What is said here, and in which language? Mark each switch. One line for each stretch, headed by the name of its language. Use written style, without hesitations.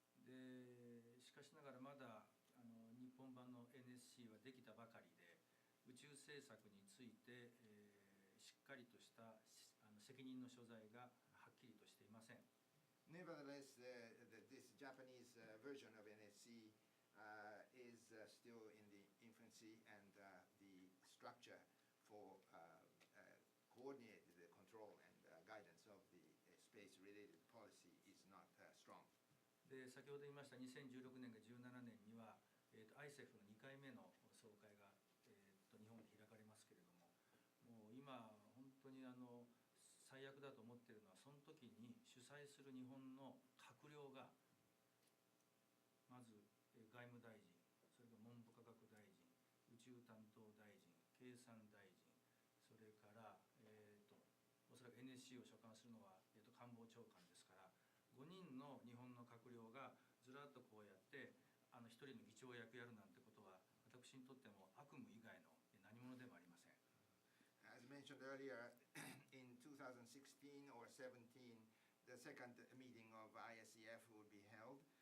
Japanese: でしかしながらまだ日本版の NSC はできたばかりで宇宙政策について、しっかりとした責任の所在がはっきりとしていません。
English: Nevertheless, this Japanese version of NSC is still in the infancy, and the structure for coordinated control and guidance of the space-related policy is not strong.
Japanese: で先ほど言いました2016年か17年には、ISEF の2回目の総会が、日本で開かれますけれども、もう今本当に最悪だと思っているのはその時に主催する日本の閣僚が外務大臣、それから文部科学大臣、宇宙担当大臣、経産大臣、それから、おそらく NSC を所管するのは、官房長官ですから、5人の日本の閣僚がずらっとこうやって一人の議長役やるなんてことは、私にとっても悪夢以外の何物でもありません。
English: As mentioned earlier, in 2016 or 17, the second meeting of ISEF would be held.